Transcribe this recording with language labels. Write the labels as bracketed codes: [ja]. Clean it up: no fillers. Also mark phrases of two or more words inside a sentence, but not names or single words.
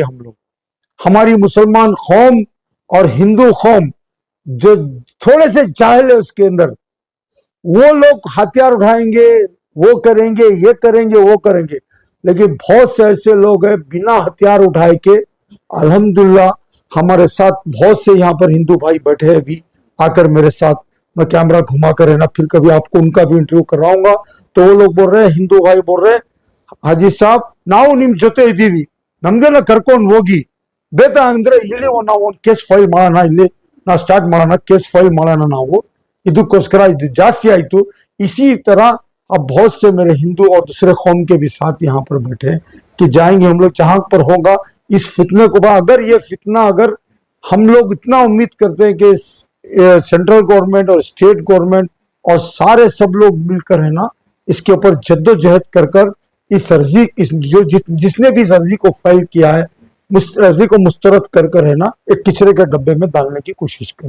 [hi] हम लोग, हमारी मुसलमान कौम और हिंदू कौम जो थोड़े से जाहिल है उसके अंदर, वो लोग हथियार उठाएंगे, वो करेंगे, ये करेंगे, वो करेंगे, लेकिन बहुत से ऐसे लोग हैं बिना हथियार उठाए के, अल्हम्दुलिल्लाह हमारे साथ बहुत से यहाँ पर हिंदू भाई बैठे हैं भी आकर मेरे साथ। मैं कैमरा घुमा कर है ना फिर कभी आपको उनका भी इंटरव्यू कराऊंगा। तो वो लोग बोल रहे हैं, हिंदू भाई बोल रहे हैं, हाजी साहब [kn] ನಾವು ನಿಮ್ ಜೊತೆ ಇದ್ದೀವಿ, ನಮ್ಗೆಲ್ಲ ಕರ್ಕೊಂಡು ಹೋಗಿ ಬೇಡ ಅಂದ್ರೆ ಇಲ್ಲಿ ನಾವು ಒಂದು [en] case file [kn] ಮಾಡೋಣ, ಇಲ್ಲಿ ನಾವು ಸ್ಟಾರ್ಟ್ ಮಾಡೋಣ, [en] case file [kn] ಮಾಡೋಣ ನಾವು, ಇದಕ್ಕೋಸ್ಕರ ಇದು ಜಾಸ್ತಿ आयतु। [hi] इसी तरह अब बहुत से मेरे हिंदू और दूसरे कौम के भी साथ यहाँ पर बैठे कि जाएंगे हम लोग जहां पर होगा इस फितने को। अगर ये फितना, अगर हम लोग इतना उम्मीद करते हैं कि [en] central government [hi] और [en] state government [hi] और सारे सब लोग मिलकर है ना इसके ऊपर जद्दोजहद कर कर इस अर्जी, इस जो जिसने भी इस अर्जी को फाइल किया है, अर्जी को मुस्तरद कर कर है ना एक किचरे के डब्बे में डालने की कोशिश करें।